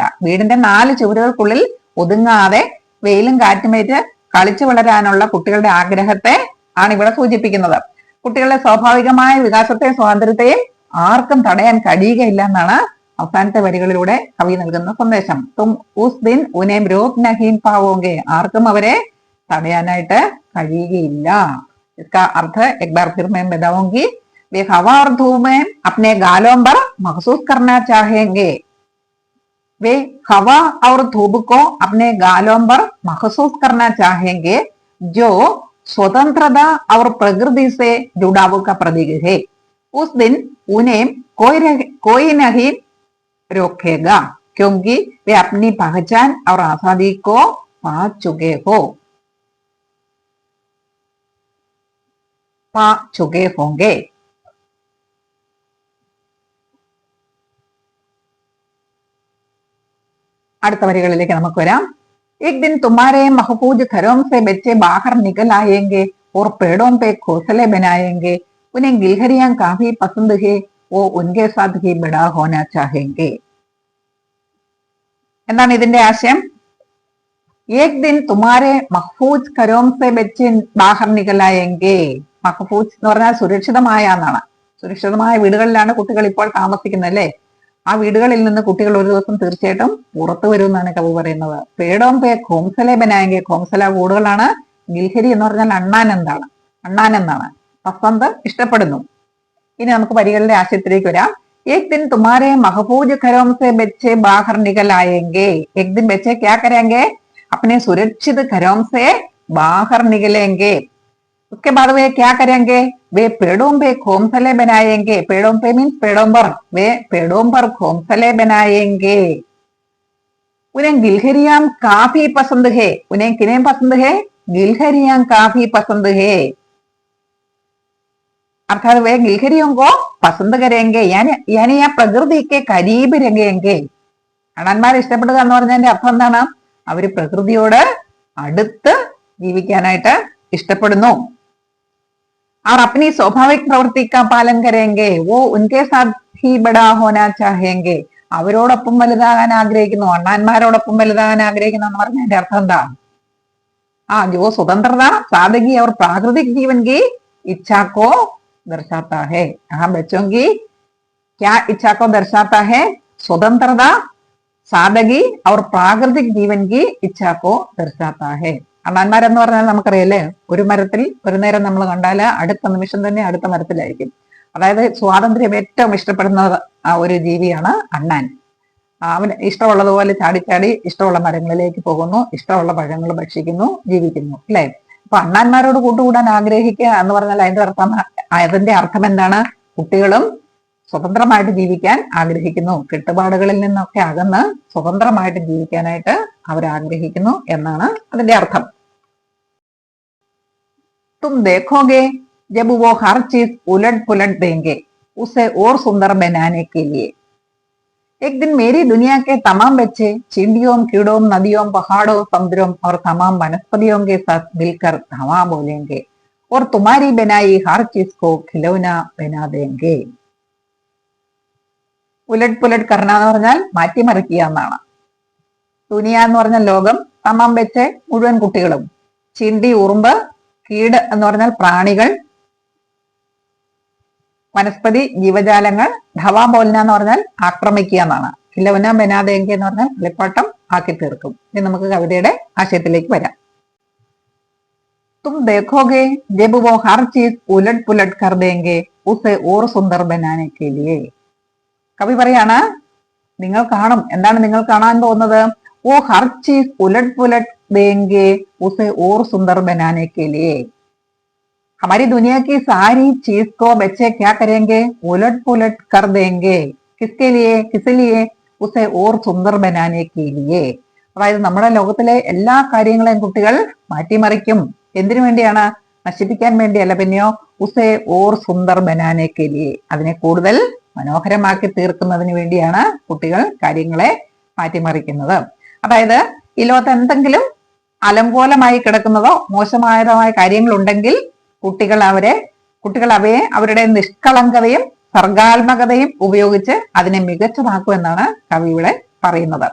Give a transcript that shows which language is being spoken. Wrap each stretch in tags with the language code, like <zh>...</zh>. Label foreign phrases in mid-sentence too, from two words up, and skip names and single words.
<ml>വീടിന്റെ 4 ചുവരുകൾക്കുള്ളിൽ ഒതുങ്ങാതെ വെയിലും കാറ്റുമേറ്റ് കളിച്ചു വളരാനുള്ള കുട്ടികളുടെ ആഗ്രഹത്തെ ആണ് ഇവിടെ സൂചിപ്പിക്കുന്നത്. കുട്ടികളുടെ സ്വാഭാവികമായ വികാസത്തെയും സ്വാതന്ത്ര്യത്തെയും ആർക്കും തടയാൻ കഴിയുകയില്ല എന്നാണ് അവസാനത്തെ വരികളിലൂടെ കവി നൽകുന്ന സന്ദേശം.</ml> <hi>तुम उस दिन उन्हें रोक नहीं पाओगे,</hi> <ml>ആർക്കും അവരെ തടയാനായിട്ട് കഴിയുകയില്ല.</ml> <hi>इसका अर्थ एक बार फिर मैं बताऊंगी. वे हवा और धूप में अपने गालों पर महसूस करना चाहेंगे. वे हवा और धूप को अपने गालों पर महसूस करना चाहेंगे, जो स्वतंत्रता और प्रकृति से जुड़ाव का प्रतीक है. उस दिन उन्हें कोई नहीं रोकेगा, क्योंकि वे अपनी पहचान और आजादी को पा चुके होंगे.</hi> <ml>അടുത്ത വരികളിലേക്ക് നമുക്ക് വരാം.</ml> <hi>एक दिन तुम्हारे महफूज घरों से बच्चे बाहर निकल आएंगे और पेड़ों पे घोंसले बनाएंगे. उन्हें गिलहरियां काफी पसंद है, वो उनके साथ ही बड़ा होना चाहेंगे.</hi> <ml>എന്താണ് ഇതിന്റെ ആശയം?</ml> <hi>एक दिन तुम्हारे महफूज घरों से बच्चे बाहर निकल आएंगे.</hi> <ml>മഹഫൂജ് എന്ന് പറഞ്ഞാൽ സുരക്ഷിതമായ എന്നാണ്. സുരക്ഷിതമായ വീടുകളിലാണ് കുട്ടികൾ ഇപ്പോൾ താമസിക്കുന്നത് അല്ലേ? ആ വീടുകളിൽ നിന്ന് കുട്ടികൾ ഒരു ദിവസം തീർച്ചയായിട്ടും പുറത്തു വരും എന്നാണ് കവി പറയുന്നത്.</ml> <hi>पेड़ों पे घोंसले बनाएंगे,</hi> <ml>ഖോംസല കൂടുകളാണ്. ഗിൽഹരി എന്ന് പറഞ്ഞാൽ അണ്ണാൻ എന്നാണ്. പസന്ത് ഇഷ്ടപ്പെടുന്നു. ഇനി നമുക്ക് വരികളുടെ ആശയത്തിലേക്ക് വരാം.</ml> <hi>एक दिन तुम्हारे महफूज घरों से बच्चे बाहर निकल आएंगे. एक दिन बच्चे क्या करेंगे? अपने सुरक्षित घरों से बाहर निकलेंगे. उसके बाद वे क्या करेंगे? वे पेड़ों पे घोंसले बनाएंगे. पेड़ों पे मीन्स पेड़ों पर. वे पेड़ों पर घोंसले बनाएंगे. उन्हें गिलहरियां काफी पसंद है. उन्हें किन्हें पसंद है? गिलहरियां काफी पसंद है. अर्थात वे गिलहरियों को पसंद करेंगे, यानी या प्रकृति के करीब रहेंगे.</hi> <ml>അണ്ണന്മാർ ഇഷ്ടപ്പെടുക എന്ന് പറഞ്ഞതിന്റെ അർത്ഥം എന്താണ്? അവര് പ്രകൃതിയോട് അടുത്ത് ജീവിക്കാനായിട്ട് ഇഷ്ടപ്പെടുന്നു.</ml> <hi>और अपनी स्वाभाविक प्रवृत्ति का पालन करेंगे. वो उनके साथ ही बड़ा होना चाहेंगे.</hi> <ml>അവരോടൊപ്പം വലുതാകാൻ ആഗ്രഹിക്കുന്നു, അണ്ണാന്മാരോടൊപ്പം വലുതാകാൻ ആഗ്രഹിക്കുന്നു എന്ന് പറഞ്ഞതിന്റെ അർത്ഥം എന്താ?</ml> <hi>जो स्वतंत्रता सादगी और प्राकृतिक जीवन की इच्छा को दर्शाता है. बच्चों की क्या इच्छा को दर्शाता है? स्वतंत्रता, सादगी और प्राकृतिक जीवन की इच्छा को दर्शाता है.</hi> <ml>അണ്ണാന്മാരെന്ന് പറഞ്ഞാൽ നമുക്കറിയാലേ, ഒരു മരത്തിൽ ഒരു നേരം നമ്മൾ കണ്ടാൽ അടുത്ത നിമിഷം തന്നെ അടുത്ത മരത്തിലായിരിക്കും. അതായത് സ്വാതന്ത്ര്യം ഏറ്റവും ഇഷ്ടപ്പെടുന്ന ഒരു ജീവിയാണ് അണ്ണാൻ. അവൻ ഇഷ്ടമുള്ളതുപോലെ ചാടിച്ചാടി ഇഷ്ടമുള്ള മരങ്ങളിലേക്ക് പോകുന്നു, ഇഷ്ടമുള്ള പഴങ്ങൾ ഭക്ഷിക്കുന്നു, ജീവിക്കുന്നു അല്ലെ. അപ്പൊ അണ്ണാന്മാരോട് കൂട്ടുകൂടാൻ ആഗ്രഹിക്കുക എന്ന് പറഞ്ഞാൽ അതിന്റെ അർത്ഥം എന്താണ്? കുട്ടികളും സ്വതന്ത്രമായിട്ട് ജീവിക്കാൻ ആഗ്രഹിക്കുന്നു, കെട്ടുപാടുകളിൽ നിന്നൊക്കെ അകന്ന് സ്വതന്ത്രമായിട്ട് ജീവിക്കാനായിട്ട് അവർ ആഗ്രഹിക്കുന്നു എന്നാണ് അതിന്റെ അർത്ഥം.</ml> <hi>तुम देखोगे जब वो हर चीज उलट पुलट देंगे उसे और सुंदर बनाने के लिए. एक दिन मेरी दुनिया के तमाम बच्चे चिड़ियों, कीड़ों, नदियों, पहाड़ों, समुद्रों और तमाम वनस्पतियों के साथ मिलकर धावा बोलेंगे और तुम्हारी बनाई हर चीज को खिलौना बना देंगे. उलट पुलट करना</hi> <ml>എന്ന് പറഞ്ഞാൽ മാറ്റിമറിക്കുക എന്നാണ്. ദുനിയ എന്ന് പറഞ്ഞാൽ ലോകം, തമാം വെച്ച് മുഴുവൻ കുട്ടികളും, ചിണ്ടി ഉറുമ്പ്, കീട് എന്ന് പറഞ്ഞാൽ പ്രാണികൾ, വനസ്പതി ജീവജാലങ്ങൾ,</ml> <hi>धावा बोलना</hi> <ml>എന്ന് പറഞ്ഞാൽ ആക്രമിക്കുക എന്നാണ്.</ml> <hi>खिलौना बना देंगे</hi> <ml>എന്ന് പറഞ്ഞാൽ കളിപ്പാട്ടം ആക്കി തീർക്കും. ഇനി നമുക്ക് കവിതയുടെ ആശയത്തിലേക്ക് വരാം.</ml> <hi>तुम देखोगे जब वो हर चीज उलट पुलट कर देंगे उसे और सुंदर बनाने के लिए.</hi> <ml>കവി പറയാണ്, നിങ്ങൾ കാണും. എന്താണ് നിങ്ങൾ കാണാൻ പോകുന്നത്?</ml> <hi>वो हर चीज उलट पुलट देंगे उसे और सुंदर बनाने के लिए. हमारी दुनिया की सारी चीज को बच्चे क्या करेंगे? उलट पुलट कर देंगे. किसके लिए? किस लिए? उसे और सुंदर बनाने के लिए.</hi> <ml>അതായത് നമ്മുടെ ലോകത്തിലെ എല്ലാ കാര്യങ്ങളെയും കുട്ടികൾ മാറ്റിമറിക്കും. എന്തിനു വേണ്ടിയാണ്? നശിപ്പിക്കാൻ വേണ്ടിയല്ല, പിന്നെയോ</ml> <hi>उसे और सुंदर बनाने के लिए,</hi> <ml>അതിനെ കൂടുതൽ മനോഹരമാക്കി തീർക്കുന്നതിന് വേണ്ടിയാണ് കുട്ടികൾ കാര്യങ്ങളെ മാറ്റിമറിക്കുന്നത്. അതായത് ഈ ലോകത്ത് എന്തെങ്കിലും അലങ്കോലമായി കിടക്കുന്നതോ മോശമായതമായ കാര്യങ്ങളുണ്ടെങ്കിൽ കുട്ടികൾ അവയെ അവരുടെ നിഷ്കളങ്കതയും സർഗാത്മകതയും ഉപയോഗിച്ച് അതിനെ മികച്ചതാക്കും എന്നാണ് കവി ഇവിടെ പറയുന്നത്.</ml>